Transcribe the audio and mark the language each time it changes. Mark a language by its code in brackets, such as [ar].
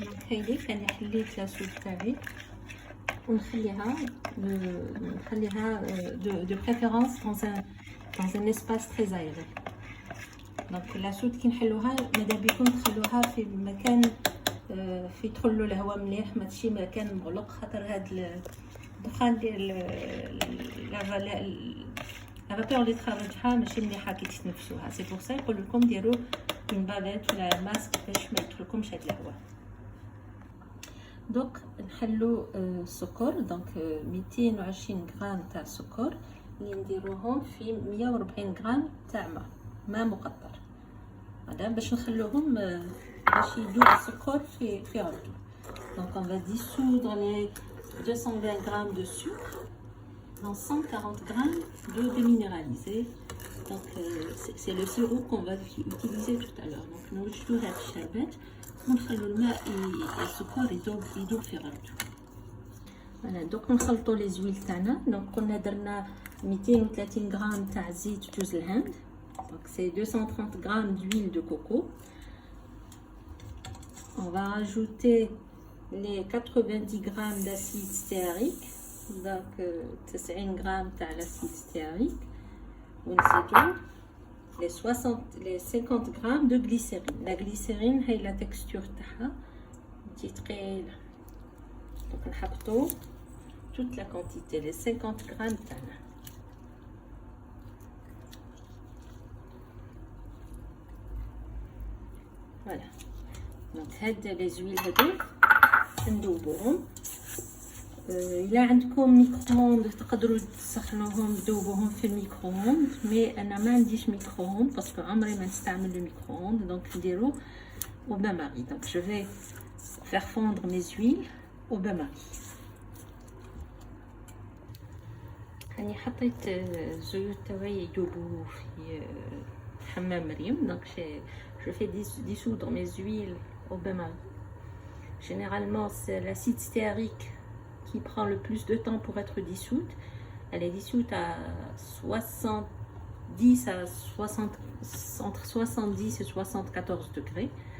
[ar] هايلي كان حليت لا سود تاعي ونخليها [fr] de préférence dans un espace très aéré. [ar] دونك لا سود كي نحلوها ماذا بيكم تخلوها في مكان في يدخل له الهواء مليح، ماشي مكان مغلق، خاطر هاد الدخان ديال لا فابور اللي تخرجها ماشي مليحه كي تتنفسوها. سي بور سا يقول لكم ديروا اون بافيت ولا ماسك باش ما يدخلكمش هاد الهواء. دونك نحلو السكر. دونك 220 غرام تاع السكر اللي نديروهم في 140 غرام تاع ماء مقطر، هذا باش نخلوهم باش يذوب السكر في عرضه. [fr] دونك on va dissoudre les 220 grammes de sucre dans 140 grammes d'eau déminéralisée. Donc c'est le sirop qu'on va utiliser tout à l'heure. [ar] Donc نوجدو هاد الشربات ونخلو الماء السكر يذوب في غرضه. فوالا دوك نخلطوا لي زويل تاعنا. دونك قلنا درنا 230 غرام تاع زيت جوز الهند. [fr] Donc c'est 230 grammes d'huile de coco. On va rajouter les 90 grammes d'acide stéarique. Donc 90 grammes تاع l'acide stéarique. [ar] ونزيدو [fr] les 50 grammes de glycérine. La glycérine هي la texture [ar] تاعها تجي ثقيله. [fr] Donc [ar] نحطو [fr] toute la quantité les 50 grammes تاعنا. Voilà. [ar] Donc هاد [fr] les huiles [ar] هادوك ندوبوهم. إلا عندكم ميكرووند تقدروا تسخنوهم تذوبوهم في الميكرووند، مي انا ما عنديش ميكرووند باسكو عمري ما نستعمل الميكرووند. دونك نديرو [fr] au bain-marie. Donc je vais faire fondre mes huiles au bain-marie. [ar] راني حطيت الزيوت تاعي يذوبوا في حمام مريم. [fr] دونك je fais dissoudre mes huiles au bain-marie. Généralement c'est l'acide stéarique qui prend le plus de temps pour être dissoute. Elle est dissoute à 70 à 60, entre 70 et 74 degrés.